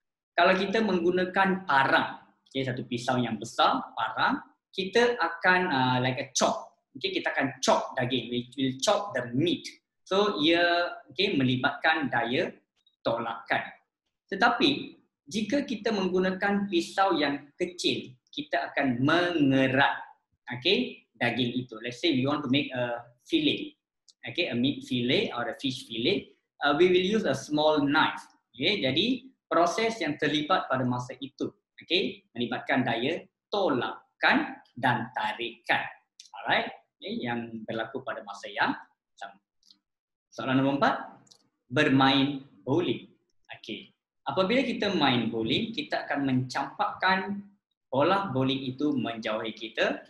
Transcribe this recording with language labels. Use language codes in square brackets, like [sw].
[ms] Kalau kita menggunakan parang, satu pisau yang besar, parang, kita akan [en] like a chop. [ms] Kita akan chop daging. [en] We will chop the meat. [ms] So ia melibatkan daya tolakan. Tetapi jika kita menggunakan pisau yang kecil, kita akan mengerat daging itu. [en] Let's say we want to make a fillet. A meat fillet or a fish fillet, we will use a small knife. [ms] Jadi proses yang terlibat pada masa itu, melibatkan daya tolakan dan tarikan. Alright, yang berlaku pada masa yang sama. Soalan nombor 4, bermain bowling. Apabila kita main bowling, kita akan mencampakkan bola bowling itu menjauhi kita.